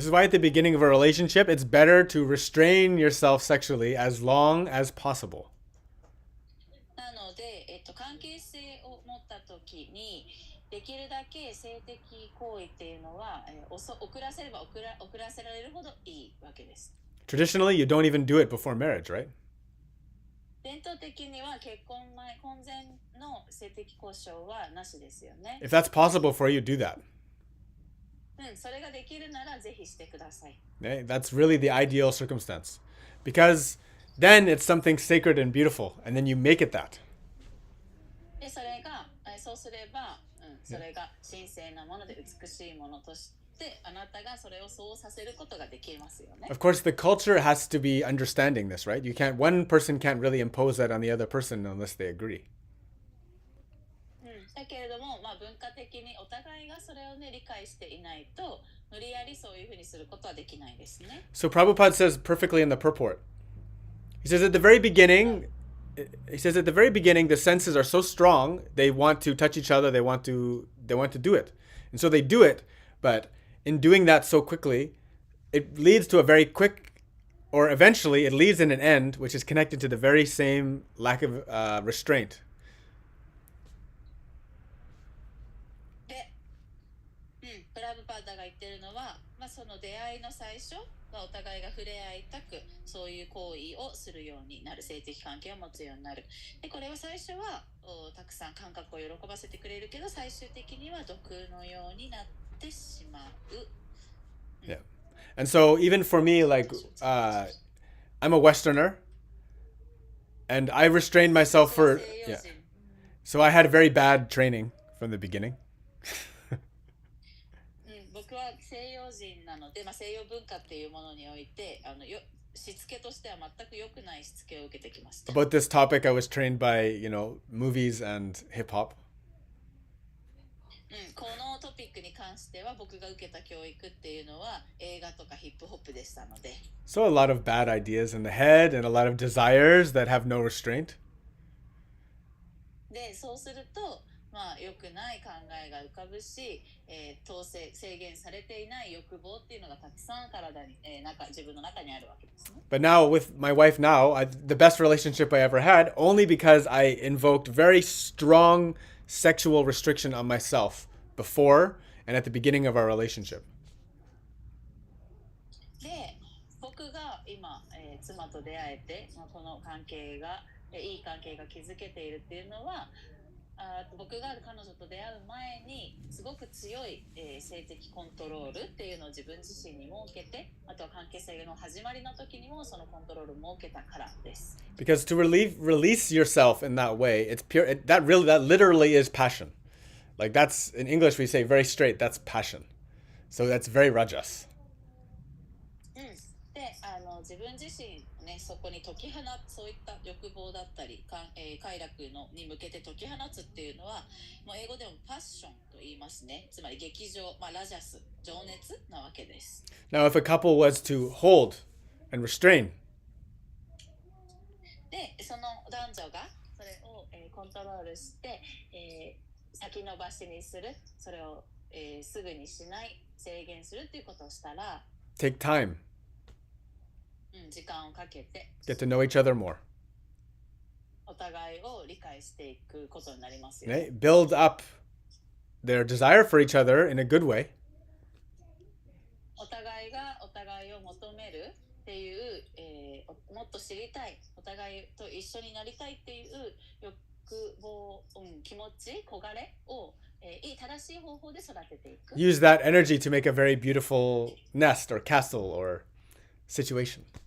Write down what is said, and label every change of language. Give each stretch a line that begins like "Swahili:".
English: This is why at the beginning of a relationship, it's better to restrain yourself sexually as long as possible.
Japanese: なので、関係性を持った時にできるだけ性的行為っていうのは、遅らせれば遅らせられるほどいいわけです。
English: Traditionally, you don't even do it before marriage, right?
Japanese: 伝統的には結婚前婚前の性的交渉はなしですよね。
English: If that's possible for you, do that.
Japanese: それができるならぜひしてください。
English: Okay? That's really the ideal circumstance. Because then it's something sacred and beautiful, and then you make it that.
Japanese: で、そうすれば、それが神聖なもので美しいものとしてあなたがそれをそうさせることができますよね。
English: Of course, the culture has to be understanding this, right? One person can't really impose that on the other person unless they agree.
Japanese: だけれども、文化的にお互いがそれをね理解していないと無理やりそういうふうにすることはできないですね。
English: So Prabhupada says perfectly in the purport. He says at the very beginning, the senses are so strong, they want to touch each other, they want to do it. And so they do it, but in doing that so quickly, it leads to a very quick, or eventually it leads in an end, which is connected to the very same lack of restraint.
Japanese: で、プラブパーダが言ってるのは、その出会いの最初お互いが触れ合いたく、そういう行為をするようになる、性的関係を持つようになる。でこれは最初はたくさん感覚を喜ばせてくれるけど、最終的には毒のようになってしまう。
English: Yeah. And so even for me, like, I'm a Westerner, and I restrained myself
Japanese: 僕は
English: for,
Japanese: 西洋
English: yeah.
Japanese: 人、
English: So I had very bad training from the beginning.
Japanese: 僕は西洋人なので、西洋文化っていうものにおいてしつけとしては全く良くないしつけを受けてきました。
English: About this topic, I was trained by, movies and hip hop.
Japanese: このトピックに関しては僕が受けた教育っていうのは映画とかヒップホップでしたので、
English: So a lot of bad ideas in the head and a lot of desires that have no restraint.
Japanese: でそうすると良くない考えが浮かぶし、制限されていない欲望っていうのがたくさん体に、自分の中にあるわけですね。
English: But now with my wife now, the best relationship I ever had, only because I invoked very strong sexual restriction on myself before and at the beginning of our relationship.
Japanese: で僕が今、妻と出会えて、この関係が、いい関係が築けているっていうのは、僕が彼女と出会う前にすごく強い、性的コントロールっていうのを自分自身に設けて、あとは関係性の始まりの時にもそのコントロールを設けたからです。
English: Because to release yourself in that way, it's pure. That literally is passion. Like that's in English we say very straight. That's passion. So that's very rajas.
Japanese: で自分自身ね、そこに解き放つ、そういった欲望だったり、快楽に向けて解き放つっていうのは、もう英語でもパッションと言いますね。つまり劇場、ラジャス、情熱なわけです。
English: Now, if a couple was to hold and restrain,
Japanese: でその男女がそれを、コントロールして、先延ばしにする、それを、すぐにしない、制限するっていうことをしたら、
English: take time,
Japanese: 時間をかけて
English: get to know each other more.
Japanese: お互いを理解していくことになりますよね。
English: Build up their desire for each other in a good way.
Japanese: お互いがお互いを求めるっていう、もっと知りたい、お互いと一緒になりたいっていう欲望、気持ち、焦がれを、正しい方法で育てていく。
English: Use that energy to make a very beautiful nest or castle or situation.